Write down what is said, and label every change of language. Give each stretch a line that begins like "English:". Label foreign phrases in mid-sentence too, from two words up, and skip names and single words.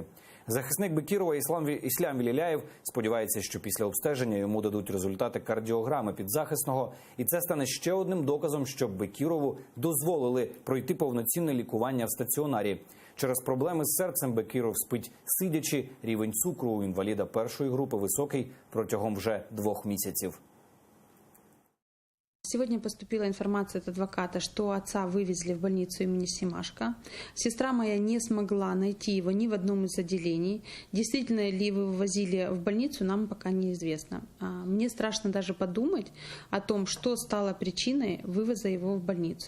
Ukrainian: Захисник Бекірова Іслам Віліляєв сподівається, що після обстеження йому дадуть результати кардіограми підзахисного, і це стане ще одним доказом, що Бекірову дозволили пройти повноцінне лікування в стаціонарі. Через проблеми з серцем Бекіров спить сидячи, рівень цукру у інваліда першої групи високий протягом вже 2 місяців.
Russian: Сегодня поступила информация от адвоката, что отца вывезли в больницу имени Семашка. Сестра моя не смогла найти его ни в одном из отделений. Действительно ли его вывозили в больницу, нам пока неизвестно. Мне страшно даже подумать о том, что стало причиной вывоза его в больницу.